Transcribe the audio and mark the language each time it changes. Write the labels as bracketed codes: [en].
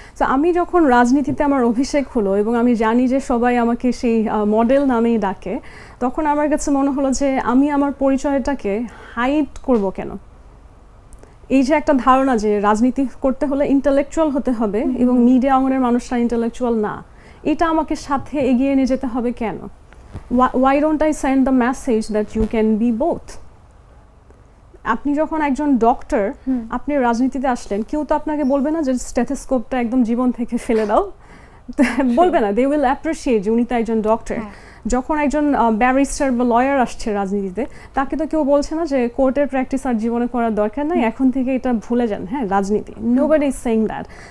[bn] So আমি যখন রাজনীতিতে আমার অভিষেক হলো এবং আমি জানি যে সবাই আমাকে সেই মডেল নামেই ডাকে, তখন আমার কাছে মনে হলো যে আমি আমার পরিচয়টাকে হাইড করব কেন। এই যে একটা ধারণা যে রাজনীতি করতে হলে ইন্টেলেকচুয়াল হতে হবে এবং মিডিয়া অঙ্গনের মানুষরা ইন্টেলেকচুয়াল না, এটা আমাকে সাথে এগিয়ে নিয়ে যেতে হবে কেন? [en] Why don't I send the message that you can be both? [bn] আপনি যখন একজন ডক্টর আপনি রাজনীতিতে আসলেন, কেউ তো আপনাকে বলবে না যে স্টেথোস্কোপটা একদম জীবন থেকে ফেলে দাও, বলবে না। [en] they will appreciate [bn] যে উনি তো একজন ডক্টর। যখন একজন ব্যারিস্টার বা লয়ার আসছে রাজনীতিতে, তাকে তো কেউ বলছে না যে কোর্টের প্র্যাকটিস আর জীবনে করার দরকার নাই, এখন থেকে এটা ভুলে যান, হ্যাঁ রাজনীতি। [en] Nobody is saying that.